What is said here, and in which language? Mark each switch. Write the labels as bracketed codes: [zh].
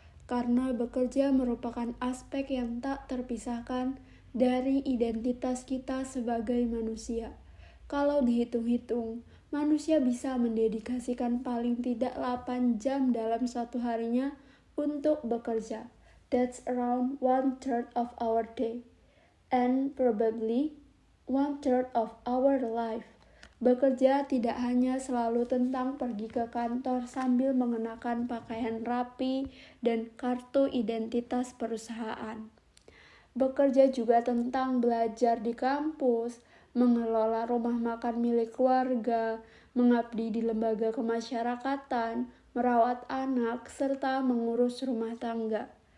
[id] Karena bekerja merupakan aspek yang tak terpisahkan dari identitas kita sebagai manusia. Kalau dihitung-hitung, manusia bisa mendedikasikan paling tidak 8 jam dalam satu harinya untuk bekerja. [en] That's around 1/3 of our day, and probably 1/3 of our life. [id] Bekerja tidak hanya selalu tentang pergi ke kantor sambil mengenakan pakaian rapi dan kartu identitas perusahaan. Bekerja juga tentang belajar di kampus, mengelola rumah makan milik keluarga, mengabdi di lembaga kemasyarakatan, merawat anak, serta mengurus rumah tangga.